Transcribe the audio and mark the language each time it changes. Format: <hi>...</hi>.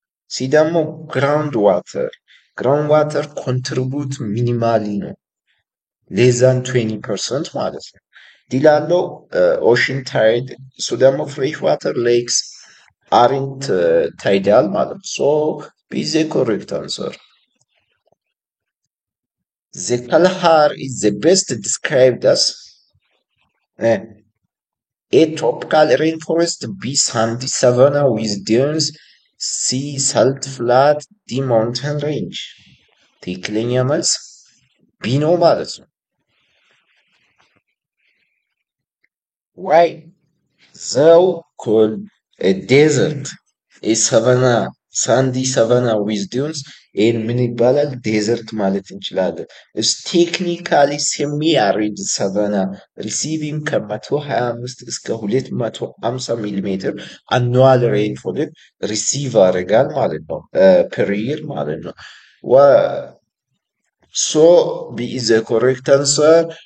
<am>ሲ ደግሞ</am> <en>ground water contribute minimally ነው less than 20% ማለት ነው። ዲላለው ocean tide እሱ ደግሞ fresh water lakes aren't tidal ማለት ነው። so B is the correct answer. The Kalahar is the best described as A. tropical rainforest, B. sandy savanna with dunes, C. salt flat, D. mountain range.</en> <am>ትክክለኛ መልስ B ነው ማለት ነው።</am> <en>Why? Though called a desert, a savanna, sandy savanna with dunes,</en> <am>ይህን ምን ይባላል? ዴዘርት ማለት እንችላለን።</am> <en>is technically semi-arid savanna receiving ከ125 እስከ 250 ሚሊሜትር annual rainfall receive</en> <am>ያደርጋል ማለት ነው</am> <en>per year ማለት ነው። So B is the correct answer.</en>